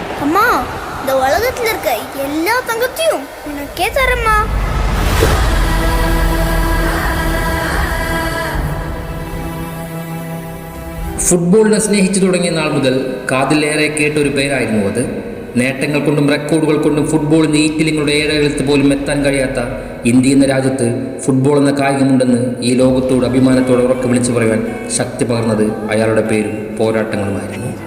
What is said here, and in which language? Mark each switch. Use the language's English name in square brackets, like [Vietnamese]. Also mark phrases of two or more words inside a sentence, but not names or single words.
[Tamil] அம்மா, இந்த உலகத்துல இருக்க எல்லா தங்கத்தையும் உனக்கே தரம்மா. [Malayalam] ഫുട്ബോളിനെ സ്നേഹിച്ചു തുടങ്ങിയ നാൾ മുതൽ കാതിലേറെ കേട്ടൊരു പേരായിരുന്നു അത്. നേട്ടങ്ങൾ കൊണ്ടും റെക്കോർഡുകൾ കൊണ്ടും ഫുട്ബോളിൻ്റെ ഈറ്റിലിങ്ങളുടെ ഏഴെഴുത്ത് പോലും എത്താൻ കഴിയാത്ത ഇന്ത്യ എന്ന രാജ്യത്ത് ഫുട്ബോൾ എന്ന കായികമുണ്ടെന്ന് ഈ ലോകത്തോട് അഭിമാനത്തോടെ ഉറക്കെ വിളിച്ചു പറയുവാൻ ശക്തി പകർന്നത് അയാളുടെ പേരും പോരാട്ടങ്ങളുമായിരുന്നു.